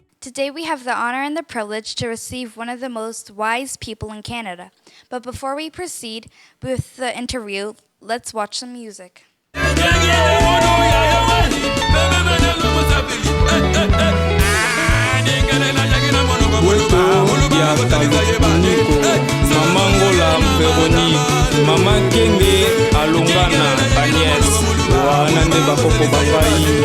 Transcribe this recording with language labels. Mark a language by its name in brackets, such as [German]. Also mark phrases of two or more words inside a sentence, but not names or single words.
[English] Today we have the honor and the privilege to receive one of the most wise people in Canada. But before we proceed with the interview, let's watch some music. Mamangola Veroni, Mama Kenge, Alongana, Agnès, Wanande Bakoko Babai.